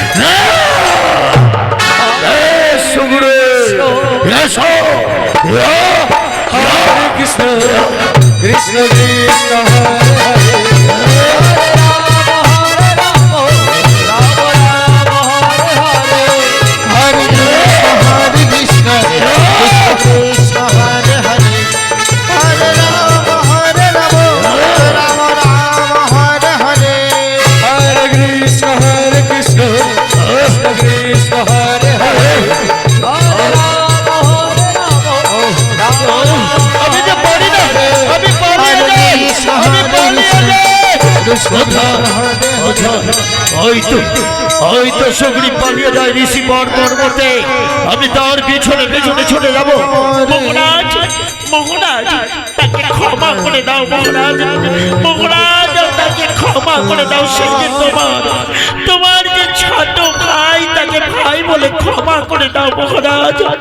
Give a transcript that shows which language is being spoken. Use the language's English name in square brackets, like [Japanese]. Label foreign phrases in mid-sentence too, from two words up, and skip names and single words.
[Bangla] সুগ্রীব এসো। [Sanskrit] হরে কৃষ্ণ কৃষ্ণ কৃষ্ণ হরে হরে हरे कृष्ण कृष्ण हरे हरे हरे राम राम हरे हरे हरे कृष्ण कृष्ण कृष्ण हरे हरे [Bangla] আমি যে পারি না, আমি পালিয়ে যাই, আমি পালিয়ে যাই। [Sanskrit] कृष्ण हरे [Bangla] ওই তো সুগ্রীব পালিয়ে যায় ঋষি পর্বতে। আমি তার পিছনে পিছনে ছুটে যাব। মহারাজ মহারাজ তাকে ক্ষমা করে দাও মহারাজ, মহারাজ তাকে ক্ষমা করে দাও। সে যে তোমার যে ছোট ভাই, তাকে ভাই বলে ক্ষমা করে দাও মহারাজ।